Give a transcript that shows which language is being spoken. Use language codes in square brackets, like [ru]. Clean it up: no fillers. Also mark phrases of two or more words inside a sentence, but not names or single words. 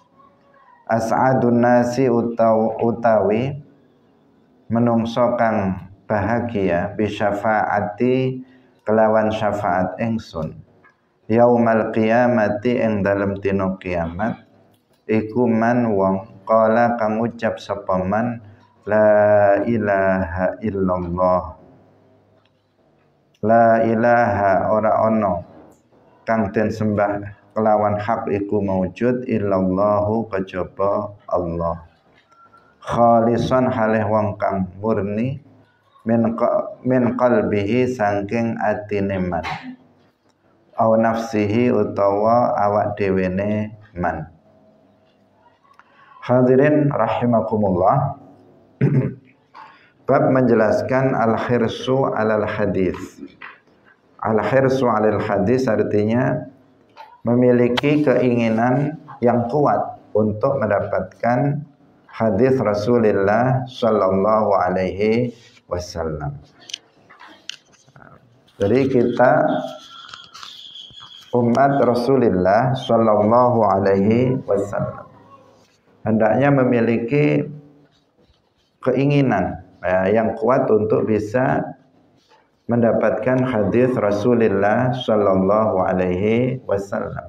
[ar] As'adun nasi [jv] utawi menungso kang bahagia bisyafaati kelawan syafaat ingsun [ar] yaumal qiyamati [jv] ing dalem dina kiamat iku man wong qala kang ucap sapa [ar] man la ilaha illallah la ilaha [jv] ora ono kang den sembah kelawan hak iku maujud illallahu kejaba Allah khalisan halih wong kang murni [ar] min qalbihi [jv] saking atine [ar] man au nafsihi [jv] utawa awak dhewene man. [ar] Hadirin rahimakumullah. [id] Bab menjelaskan [ar] al-hirsu alal hadis. Al-hirsu alal hadis [id] artinya memiliki keinginan yang kuat untuk mendapatkan hadis Rasulullah [ar] sallallahu alaihi wasallam. [id] Jadi kita umat Rasulullah [ar] sallallahu alaihi wasallam [id] hendaknya memiliki keinginan yang kuat untuk bisa mendapatkan hadis Rasulullah [ar] sallallahu alaihi wasallam.